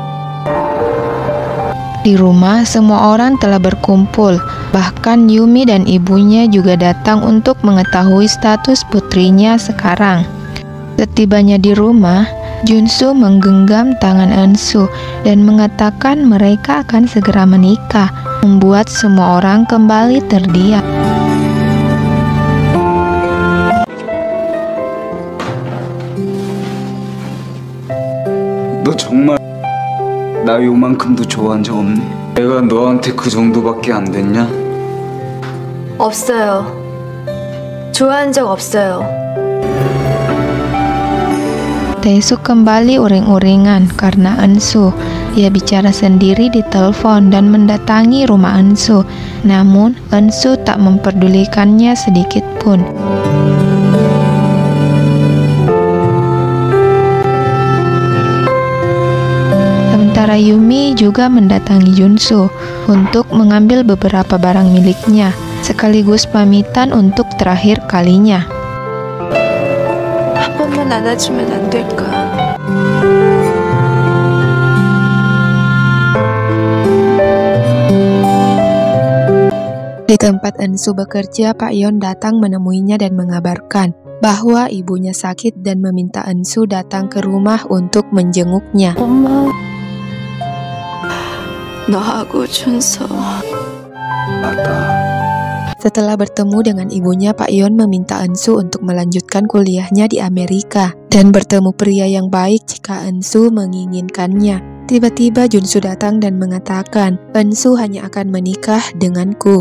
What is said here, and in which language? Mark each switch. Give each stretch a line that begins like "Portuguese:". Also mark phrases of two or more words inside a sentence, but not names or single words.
Indonesian: Di rumah semua orang telah berkumpul, bahkan Yumi dan ibunya juga datang untuk mengetahui status putrinya sekarang. Setibanya di rumah, Junsu menggenggam tangan Ensu dan mengatakan mereka akan segera menikah, membuat semua orang kembali terdiam.
Korean: 너 정말 나 요만큼도 좋아한 적 없니? 내가 너한테 그 정도밖에 안 됐냐? 없어요. 좋아한 적 없어요.
Indonesian: Taesuk kembali uring-uringan karena Ensu. Ia bicara sendiri di telepon dan mendatangi rumah Ensu. Namun Ensu tak memperdulikannya sedikit pun. Sementara Yumi juga mendatangi Junsu untuk mengambil beberapa barang miliknya, sekaligus pamitan untuk terakhir kalinya.
Korean: 한 번만 안아주면 안 될까?
Indonesian: Di tempat Ensu bekerja, Pak Yon datang menemuinya dan mengabarkan bahwa ibunya sakit dan meminta Ensu datang ke rumah untuk menjenguknya.
Korean: 엄마, 너하고 준서.
Indonesian: Setelah bertemu dengan ibunya, Pak Yon meminta Ensu untuk melanjutkan kuliahnya di Amerika dan bertemu pria yang baik jika Ensu menginginkannya. Tiba-tiba Junsu datang dan mengatakan, Ensu hanya akan menikah denganku.